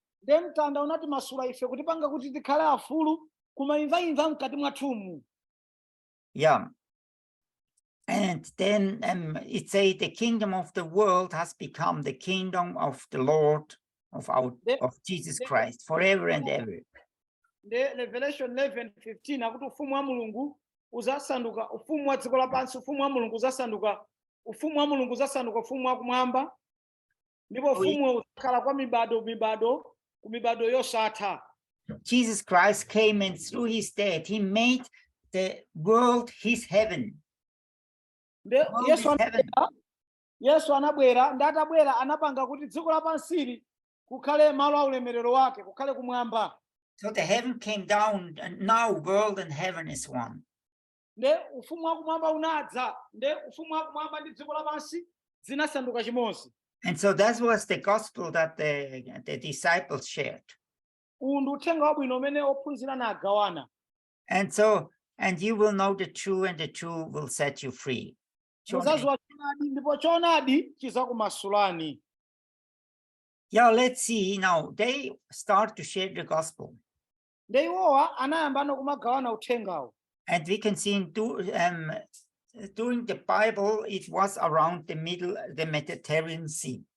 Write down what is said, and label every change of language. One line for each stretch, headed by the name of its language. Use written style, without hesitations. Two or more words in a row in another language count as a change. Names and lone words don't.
English: Yeah. And then it says the kingdom of the world has become the kingdom of the Lord of Jesus Christ forever and ever.
Nyanja: Revelation 11:15 akuti ufumu wa Mulungu uzasanduka ufumu wa dziko lapansi ufumu wa Mulungu uzasanduka ufumu wa Mulungu uzasanduka ufumu wa kumwamba ndipo ufumu uzakhala kwa mibado ku mibado yosatha.
English: Jesus Christ came and through his death he made the world his heaven.
Nyanja: Yesu anabwera ndatabwera anapanga kuti dziko lapansili kukhale malo a ulemerero wake kukhale kumwamba.
English: So the heaven came down and now world and heaven is one.
Nyanja: Nde ufumu wa kumwamba unadza nde ufumu wa kumwamba ndi dziko lapansi zinasanduka chimodzi.
English: And so that was the gospel that the disciples shared.
Nyanja: Undu uthenga wabwino umene ophunzira nagawana.
English: And so and you will know the truth and the truth will set you free. Yeah, let's see now. They start to share the gospel. And we can see during the Bible, it was around the Mediterranean Sea.